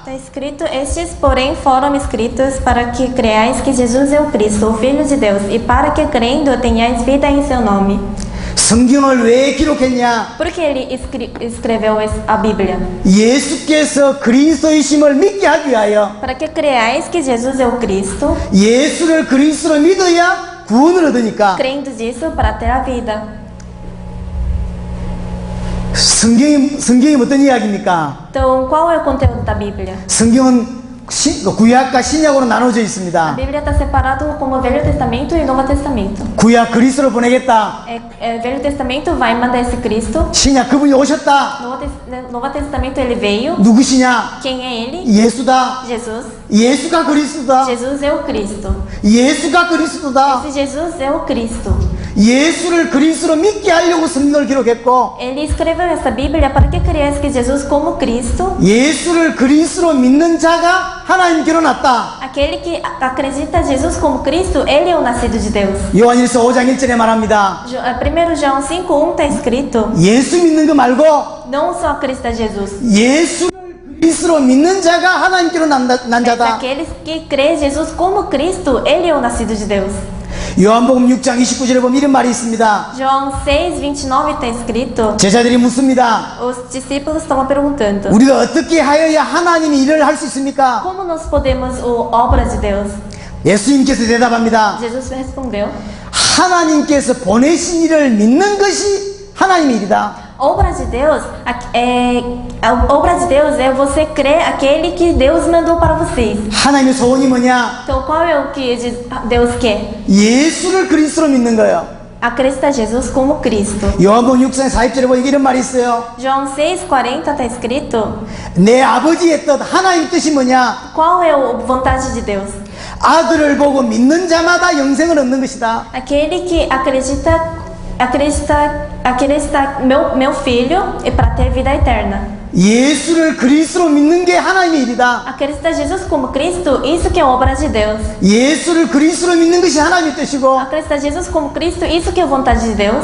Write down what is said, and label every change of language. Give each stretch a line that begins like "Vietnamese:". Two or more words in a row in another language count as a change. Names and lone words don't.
Portuguese: Está escrito: Estes, porém, foram escritos para que creais que Jesus é o Cristo, o Filho de Deus, e para que crendo tenhais vida em seu nome.
Korean: 성경을 왜 기록했냐?
Portuguese: Por que ele escreveu a Bíblia?
Korean: 예수께서 그리스도이심을 믿게 하기 위하여
Portuguese: Para que creais que Jesus é o Cristo,
Korean: 예수를 그리스도로 믿어야 구원을 얻으니까
Portuguese: crendo disso para ter a vida.
Korean: 성경이 어떤 이야기입니까?
Portuguese: Então, qual é o conteúdo da Bíblia?
Korean: 성경은 구약과 신약으로 나눠져
Portuguese: A
Korean: 있습니다.
Portuguese: Bíblia está separado como Velho Testamento e Novo Testamento.
Korean: 구약 그리스도를 보내겠다.
Portuguese: Velho Testamento vai mandar esse Cristo.
Korean: 신약 그분이 오셨다.
Portuguese: Novo Testamento ele veio.
Korean: 누구시냐?
Portuguese: Quem é ele?
Korean: 예수다.
Portuguese: Jesus.
Korean: 예수가 그리스도다.
Portuguese: Jesus é o Cristo.
Korean: 예수가 그리스도다.
Portuguese: Esse Jesus é o Cristo.
Korean: 예수를 그리스도로 믿게 하려고 성경을 기록했고
Portuguese: Ele escreveu essa Bíblia para que cresça que Jesus como Cristo,
Korean: 예수를 그리스도로 믿는 자가 하나님께로 났다.
Portuguese: aquele que acredita em Jesus como Cristo, ele é o nascido de Deus.
Korean: 요한일서 5장 1절에 말합니다.
Portuguese: 1 João 5:1 está escrito:
Korean: 예수 믿는 거 말고
Portuguese: não só acredita em Jesus,
Korean: 예수를 그리스도로 믿는 자가 하나님께로 난
Portuguese: mas
Korean: 자다.
Portuguese: aqueles que creem em Jesus como Cristo, ele é o nascido de Deus.
Korean: 요한복음 6장 29절에 보면 이런 말이 있습니다.
Portuguese: João 6:29 está escrito:
Korean: 제자들이 묻습니다.
Portuguese: os discípulos estavam perguntando:
Korean: 우리가 어떻게 하여야 하나님이 일을 할 수 있습니까?
Portuguese: como nós podemos obras de Deus?
Korean: 예수님께서 대답합니다.
Portuguese: Jesus respondeu:
Korean: 하나님께서 보내신 일을 믿는 것이 하나님의 일이다.
Portuguese: Obra de Deus a obra de Deus é você crer aquele que Deus mandou para vocês.
Korean: 하나님의 소원이 뭐냐?
Portuguese: Então qual é o que Deus quer?
Korean: 예수를 그리스도로 믿는 거예요.
Portuguese: Acreditar Jesus como Cristo.
Korean: 요한복음 6장 40절에 보니까 이런 말이 있어요.
Portuguese: João 6:40 está escrito:
Korean: 내 아버지의 뜻, 하나님 뜻이 뭐냐?
Portuguese: qual é a vontade de Deus?
Korean: 아들을 보고 믿는 자마다 영생을 얻는 것이다.
Portuguese: Aquele que acredita meu filho é para ter vida eterna.
Korean: 예수를 그리스도로 믿는 게 하나님의 일이다.
Portuguese: Acreditar Jesus como Cristo, isso que é obra de Deus.
Korean: 예수를 그리스도로 믿는 것이 하나님의 뜻이고
Portuguese: Acreditar Jesus como Cristo, isso que é vontade de Deus.